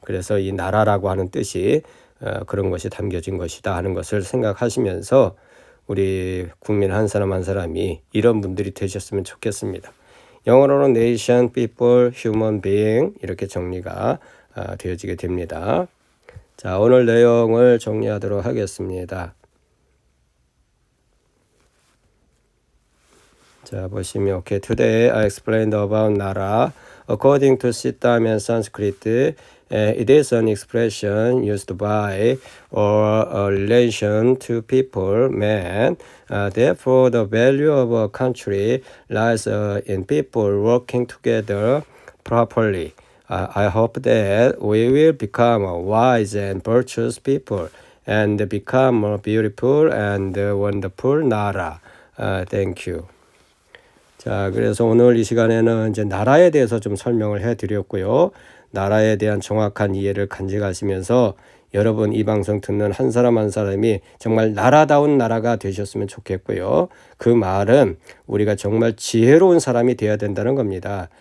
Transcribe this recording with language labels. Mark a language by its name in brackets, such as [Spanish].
[Korean] 그래서 이 나라라고 하는 뜻이 그런 것이 담겨진 것이다 하는 것을 생각하시면서 우리 국민 한 사람 한 사람이 이런 분들이 되셨으면 좋겠습니다. 영어로는 nation, people, human being 이렇게 정리가 되어지게 됩니다. 자, 오늘 내용을 정리하도록 하겠습니다. 자, 보시면 [English] okay, today I explained about nara. According to Siddham and Sanskrit, it is an expression used by or a relation to people, man. Therefore, the value of a country lies in people working together properly. I hope that we will become wise and virtuous people and become a beautiful and wonderful nara. Thank you. [Korean] 자, 그래서 오늘 이 시간에는 이제 나라에 대해서 좀 설명을 해드렸고요. 나라에 대한 정확한 이해를 간직하시면서 여러분 이 방송 듣는 한 사람 한 사람이 정말 나라다운 나라가 되셨으면 좋겠고요. 그 말은 우리가 정말 지혜로운 사람이 되어야 된다는 겁니다.